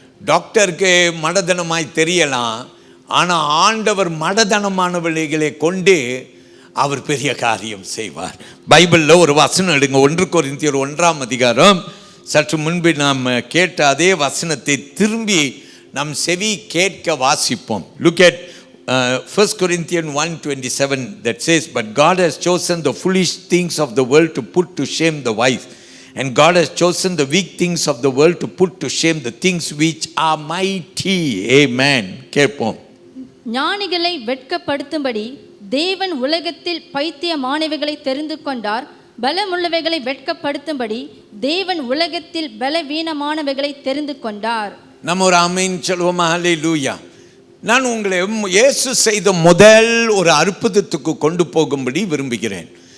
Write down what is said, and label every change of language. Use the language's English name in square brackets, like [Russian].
[Tamil] டாக்டருக்கு மடதனமாய் தெரியலாம், ஆனால் ஆண்டவர் மடதனமானவர்களை கொண்டு அவர் பெரிய காரியம் செய்வார். பைபிளில் ஒரு வசனம் எடுங்க, 1 கொரிந்தியர் 1ஆம் அதிகாரம். சற்று முன்பு நாம் கேட்ட அதே வசனத்தை திரும்பி நம் செவி கேட்க வாசிப்போம். [English] Look at 1 Corinthians 1:27 that says, but God has chosen the foolish things of the world to put to shame the wise, and God has chosen the weak things of the world to put to shame the things which are mighty. [Tamil] Amen. கேட்போம். ஞானிகளை வெட்கப்படுத்தும்படி தேவன் உலகத்தில் பைத்தியமானவைகளை தெரிந்து கொண்டார், பலமுள்ளவைகளை வெட்கப்படுத்தும்படி தேவன் உலகத்தில் பலவீனமானவைகளை தெரிந்து கொண்டார். நம்ம ஒரு ஆமென் சொல்வோமா? ஹல்லேலூயா. நான் உங்களை இயேசு செய்த முதல் ஒரு அற்புதத்துக்கு கொண்டு போகும்படி விரும்புகிறேன்.